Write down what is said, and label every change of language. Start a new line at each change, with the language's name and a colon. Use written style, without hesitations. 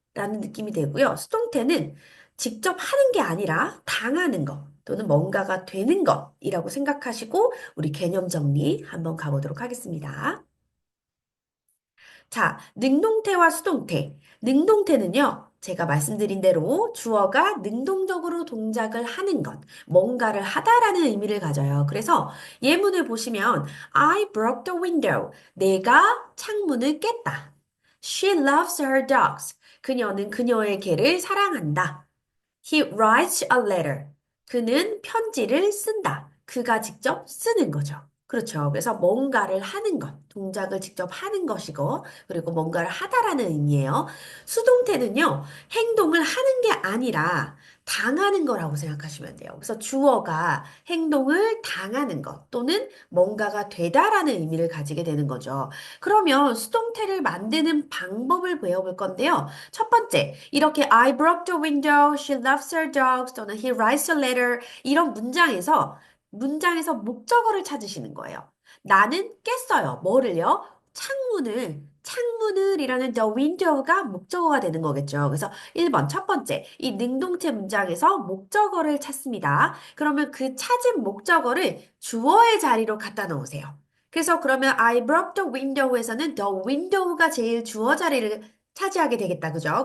Korean: 라는 느낌이 되고요. 수동태는 직접 하는 게 아니라 당하는 것 또는 뭔가가 되는 것이라고 생각하시고 우리 개념 정리 한번 가보도록 하겠습니다. 자, 능동태와 수동태. 능동태는요, 제가 말씀드린 대로 주어가 능동적으로 동작을 하는 것, 뭔가를 하다라는 의미를 가져요. 그래서 예문을 보시면
English: I broke the window. 내가 창문을 깼다. She loves her dogs.
Korean: 그녀는 그녀의 개를 사랑한다.
English: He writes a letter.
Korean: 그는 편지를 쓴다. 그가 직접 쓰는 거죠. 그렇죠. 그래서 뭔가를 하는 것, 동작을 직접 하는 것이고, 그리고 뭔가를 하다라는 의미예요. 수동태는요, 행동을 하는 게 아니라 당하는 거라고 생각하시면 돼요. 그래서 주어가 행동을 당하는 것 또는 뭔가가 되다라는 의미를 가지게 되는 거죠. 그러면 수동태를 만드는 방법을 배워볼 건데요. 첫 번째, 이렇게
English: I broke the window, she loves her dogs
Korean: 또는
English: he writes a letter
Korean: 이런 문장에서 목적어를 찾으시는 거예요. 나는 깼어요. 뭐를요? 창문을이라는 the window가 목적어가 되는 거겠죠. 그래서 1번 첫 번째, 이 능동태 문장에서 목적어를 찾습니다. 그러면 그 찾은 목적어를 주어의 자리로 갖다 놓으세요. 그래서 그러면
English: I broke the window
Korean: 에서는 the window가 제일 주어 자리를 차지하게 되겠다. 그죠?